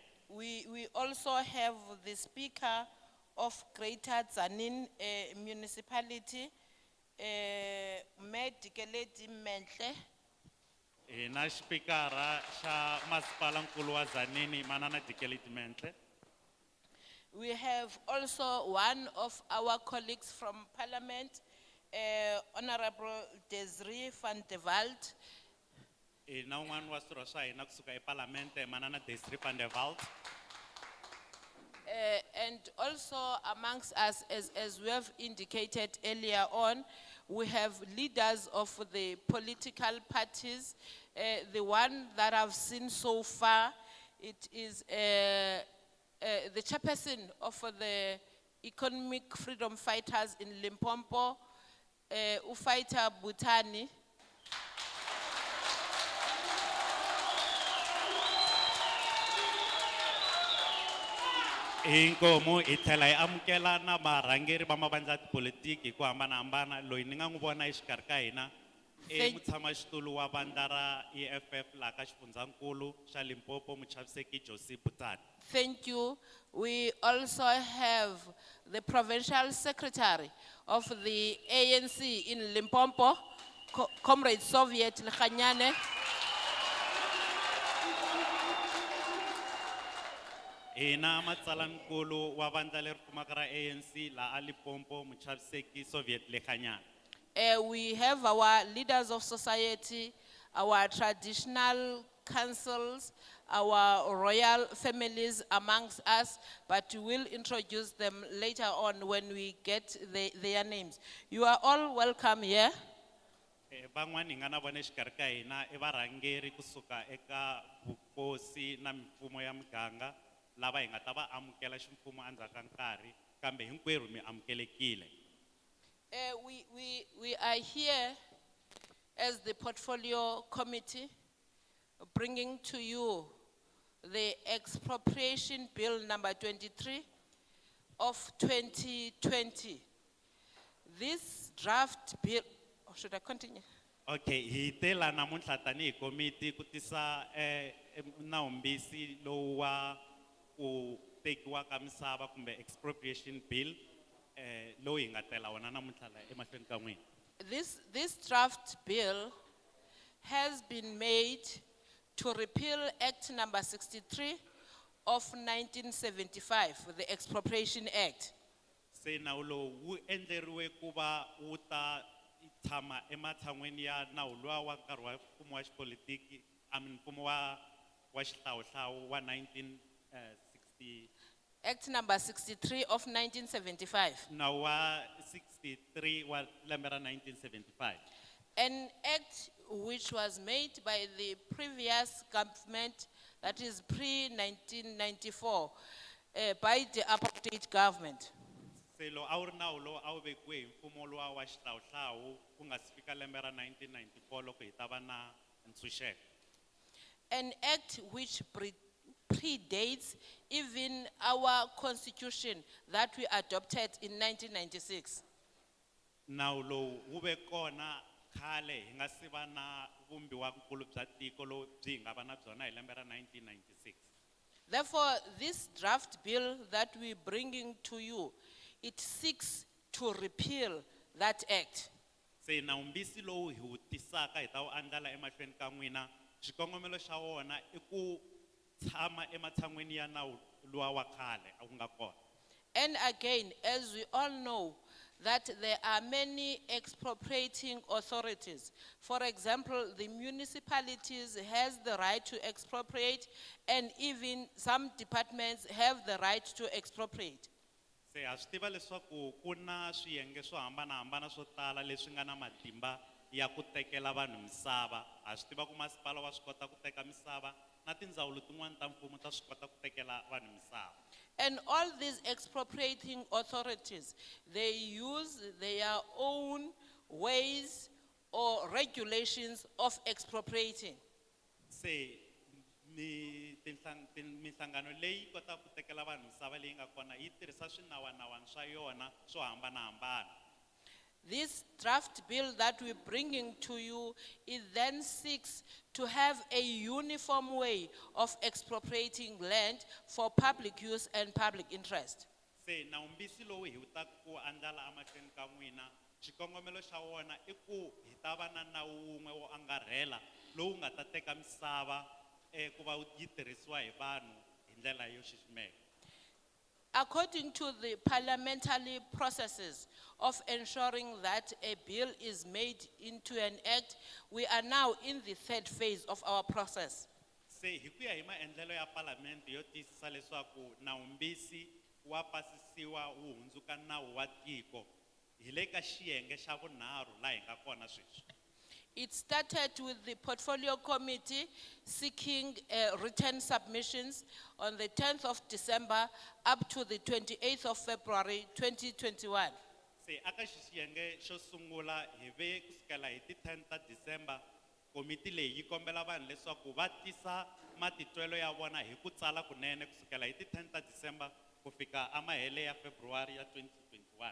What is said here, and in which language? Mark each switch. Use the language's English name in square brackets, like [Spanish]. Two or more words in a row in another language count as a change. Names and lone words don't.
[English] We also have the Speaker of Greater Tzanin Municipality, Mayor Dikeledi Mentle. [Tsonga] Na speakera sha masipala nkulu wa Zanini manana Dikeledi Mentle. [English] We have also one of our colleagues from Parliament, Honorable Desiree van de Walt. [Tsonga] Na un'wana wa swirho swa hina kusuka eParliament manana Desiree van de Walt. [English] And also amongst us, as we have indicated earlier on, we have leaders of the political parties. The one that I've seen so far, it is the chairperson of the Economic Freedom Fighters in Limpopo, Ufighter Butani. [Tsonga] Inkomo ithela amukela na varhangeri va mavandla politiki ku hambanahambana loyi ni nga n'wi vona exikarhi ka hina mutshamaxitulu wa vandla ra EFF laha ka xifundzankulu xa Limpopo muchaviseki Josie Butani. [English] Thank you. We also have the provincial secretary of the ANC in Limpopo, Comrade Soviet Lkhanyane. [Tsonga] Ina matsalankulu wa vandla leri fumaka ra ANC laha Limpopo muchaviseki Soviet Lkhanyane. [English] We have our leaders of society, our traditional councils, our royal families amongst us, but we will introduce them later on when we get their names. You are all welcome here. [Tsonga] Van'wani nga na vona exikarhi ka hina I varhangeri kusuka eka vukosi na mimfumo ya muganga lava hi nga ta va amukela ximfumo endzhaku ka nkarhi kambe hinkwerhu mi amukelekile. [English] We are here as the Portfolio Committee bringing to you the Expropriation Bill number 23 of 2020. This draft bill, oh, should I continue? [Tsonga] Okay, hi tela namuntlha tani hi komiti ku tisa nawumbisi lowu wa ku tekiwa ka misava kumbe [English] expropriation bill [Tsonga] lowu hi nga tela wona namuntlha la emahlweni ka n'wina. [English] This draft bill has been made to repeal Act number 63 of 1975, the Expropriation Act. [Tsonga] Se nawu lowu wu endleriwe ku va wu ta tshama ematshan'weni ya nawu luwa wa nkarhi wa mfumo wa xipolitiki mfumo wa xihlawuhlawu wa 1960 [English] Act number 63 of 1975. [Tsonga] nawu wa 63 wa lembe ra 1975. [English] An act which was made by the previous government, that is pre-1994, by the apartheid government. [Tsonga] Se lo a wu ri nawu lowu a wu vekiwe hi mfumo luwa wa xihlawuhlawu ku nga si fika lembe ra 1994 loko hi ta va na ntshunxeko. [English] An act which predates even our constitution that we adopted in 1996. [Tsonga] Nawu lowu wu ve kona khale hi nga si va na vumbiwankulu bya tiko lowu byi hi nga va na byona hi lembe ra 1996. [English] Therefore, this draft bill that we're bringing to you, it seeks to repeal that act. Se nawumbisi lowu hi wu tisaka hi ta wu andlala emahlweni ka n'wina xikongomelo xa wona i ku tshama ematshan'weni ya nawu luwa wa khale a wu nga kona. And again, as we all know, that there are many expropriating authorities. For example, the municipalities has the right to expropriate, and even some departments have the right to expropriate. [Tsonga] Se ha swi tiva leswaku ku na swiyenge swo hambanahambana swo tala leswi nga na matimba ya ku tekela vanhu misava. Ha swi tiva ku masipala wa swi kota ku teka misava na tindzawulo tin'wana ta mfumo ta swi kota ku tekela vanhu misava. [English] And all these expropriating authorities, they use their own ways or regulations of expropriating. [Tsonga] Se minhlangano leyi kota ku tekela vanhu misava leyi nga kona yi tirhisa swinawanawani swa yona swo hambanahambana. [English] This draft bill that we're bringing to you, it then seeks to have a uniform way of expropriating land for public use and public interest. [Tsonga] Se nawumbisi lowu hi ta ku andlala amahlweni ka n'wina xikongomelo xa wona i ku hi ta va na nawu wun'we wo angarhela lowu nga ta teka misava ku va yi tirhisiwa hi vanhu hi ndlela yo xiximeka. [English] According to the parliamentary processes of ensuring that a bill is made into an act, we are now in the third phase of our process. [Tsonga] Se hi ku ya hi maendlelo ya palamende yo tiyisisa leswaku nawumbisi wa pasisiwa wu hundzuka nawu wa tiko hi le ka xiyenge xa vunharhu laha hi nga kona sweswi. [English] It started with the Portfolio Committee seeking written submissions on the 10th of December up to the 28th of February 2021. [Tsonga] Se aka xiyenge xo sungula hi ve kusukela hi ti 10 ta December komiti leyi yi kombela vanhu leswaku va tisa matitwelo ya vona hi ku tsala kunene kusukela hi ti 10 ta December ku fika amahele ya February ya 2021.